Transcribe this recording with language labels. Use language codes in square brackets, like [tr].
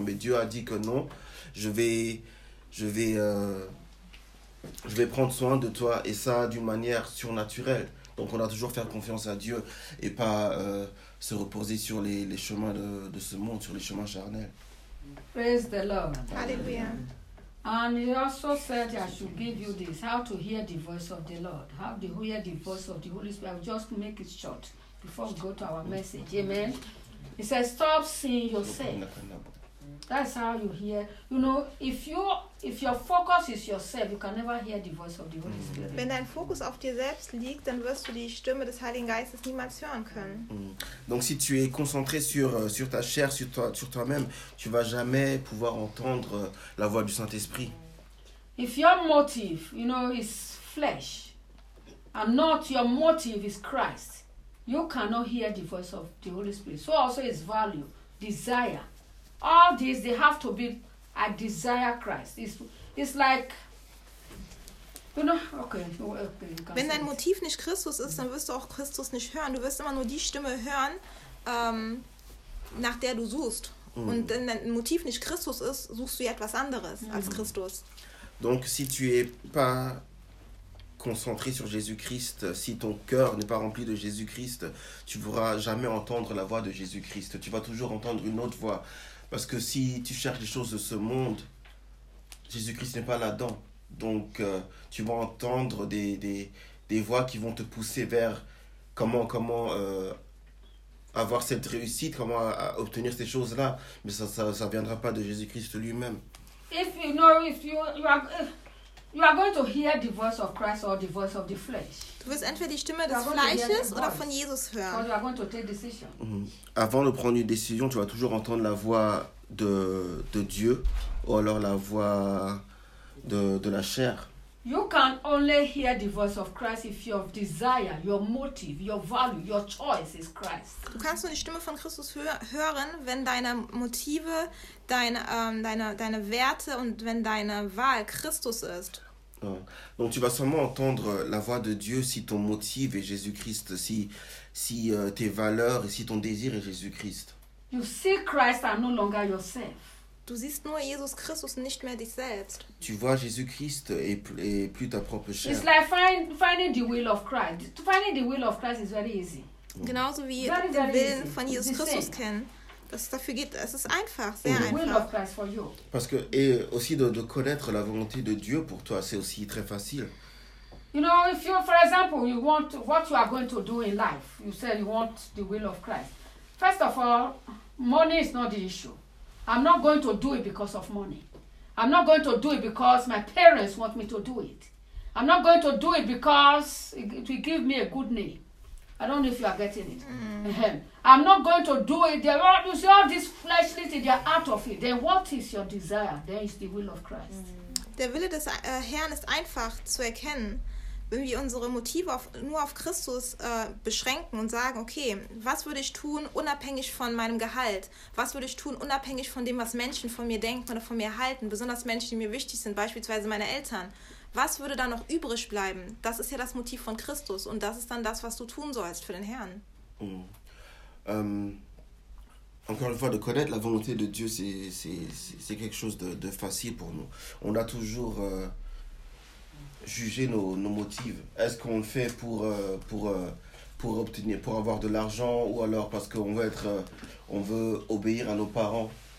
[fr] Mais Dieu a dit que non, je vais prendre soin de toi, et ça d'une manière surnaturelle. Donc on doit toujours faire confiance à Dieu et pas se reposer sur les chemins de ce monde, sur les chemins charnels. [en] Praise the Lord. Alléluia. And he also said, I should give you this, how to hear the voice of the Lord, how to hear the voice of the Holy Spirit. I'll just make it short before we go to our message. Amen. He says, stop seeing yourself. That's how you hear. You know, if your focus is yourself, you can never hear the voice of the Holy Spirit. [de] Wenn dein Fokus auf dir selbst liegt, dann wirst du die Stimme des Heiligen Geistes niemals hören können. [fr] Donc si tu es concentré sur ta chair, sur toi-même, tu vas jamais pouvoir entendre la voix du Saint-Esprit. [en] If your motive, you know, is flesh, and not your motive is Christ, you cannot hear the voice of the Holy Spirit. So also is value, desire. All these, they have to be, I desire Christ. It's like, you know, okay. [de] Wenn dein Motiv nicht Christus ist, dann wirst du auch Christus nicht hören. Du wirst immer nur die Stimme hören, nach der du suchst. Mm. Und wenn dein Motiv nicht Christus ist, suchst du ja etwas anderes als Christus. [fr] Donc, si tu es pas concentré sur Jésus-Christ, si ton cœur n'est pas rempli de Jésus-Christ, tu pourras jamais entendre la voix de Jésus-Christ. Tu vas toujours entendre une autre voix. Parce que si tu cherches les choses de ce monde, Jésus-Christ n'est pas là-dedans. Donc, tu vas entendre des voix qui vont te pousser vers comment avoir cette réussite, comment obtenir ces choses-là. Mais ça ne viendra pas de Jésus-Christ lui-même. [en] If you know, if you are, You are going to hear the voice of Christ or the voice of the flesh. [de] Du wirst entweder die Stimme des Fleisches oder von Jesus hören. [en] Or you are going to take decision. Mm-hmm. [fr] Avant de prendre une décision, tu vas toujours entendre la voix de Dieu ou alors la voix de la chair. [en] You can only hear the voice of Christ if your desire, your motive, your value, your choice is Christ. [de] Du kannst nur die Stimme von Christus hören, wenn deine Motive, deine Werte und wenn deine Wahl Christus ist. [fr] Donc tu vas seulement entendre la voix de Dieu si ton motive est Jésus-Christ, si tes valeurs et si ton désir est Jésus-Christ. [en] You see Christ and no longer yourself. [de] Du siehst nur Jesus Christus, nicht mehr dich selbst. [fr] Tu vois Jésus Christ et plus ta propre chair. [en] It's like finding the will of Christ. To finding the will of Christ is very easy. [de] Genauso wie den Willen von Jesus Christus kennen. Das dafür geht, es ist einfach, sehr einfach. [en] The will of Christ for you. [fr] Parce que et aussi de connaître la volonté de Dieu pour toi, c'est aussi très facile. [en] You know, if you, for example, you want what you are going to do in life, you say you want the will of Christ. First of all, money is not the issue. I'm not going to do it because of money. I'm not going to do it because my parents want me to do it. I'm not going to do it because it will give me a good name. I don't know if you are getting it. Mm. I'm not going to do it. There are, you see all this fleshly thing, they are out of it. Then what is your desire? There is the will of Christ. [de] Der Wille des Herrn ist einfach zu erkennen. Wenn wir unsere Motive nur auf Christus beschränken und sagen, okay, was würde ich tun, unabhängig von meinem Gehalt? Was würde ich tun, unabhängig von dem, was Menschen von mir denken oder von mir halten? Besonders Menschen, die mir wichtig sind, beispielsweise meine Eltern. Was würde da noch übrig bleiben? Das ist ja das Motiv von Christus und das ist dann das, was du tun sollst für den Herrn. [fr] Encore une fois, de connaître la volonté de Dieu, c'est quelque chose de facile pour nous. On a toujours... juger nos motifs. Est-ce qu'on le fait pour obtenir, pour avoir de l'argent ou alors parce qu'on veut être, on veut obéir à nos parents?